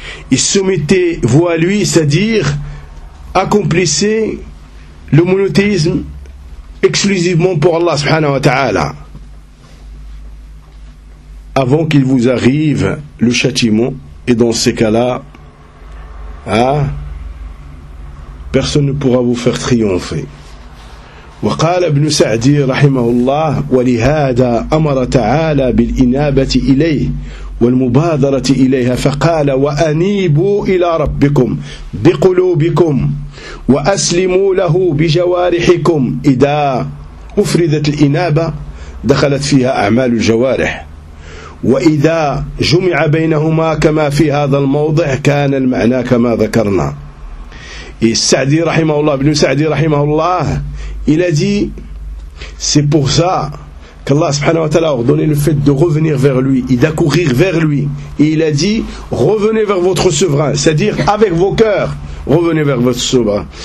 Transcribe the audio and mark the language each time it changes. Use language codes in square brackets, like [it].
[fr] Et soumettez-vous à lui, c'est-à-dire accomplissez le monothéisme exclusivement pour Allah subhanahu wa ta'ala avant qu'il vous arrive le châtiment. Et dans ces cas-là, hein, personne ne pourra vous faire triompher. [ar] Wa qala ibn Sa'di rahimahullah wa li hada amara ta'ala bil inabati ilayhi والمبادرة إليها فقال وأنيبوا إلى ربكم بقلوبكم وأسلموا له بجوارحكم إذا أفردت الإنابة دخلت فيها أعمال الجوارح وإذا جمع بينهما كما في هذا الموضع كان المعنى كما ذكرنا. السعدي رحمه الله ابن سعدي رحمه الله إلى دي سيبوزا [fr] qu'Allah subhanahu wa ta'ala a ordonné le fait de revenir vers lui et d'accourir vers lui. Et il a dit, revenez vers votre souverain, c'est-à-dire avec vos cœurs, revenez vers votre souverain.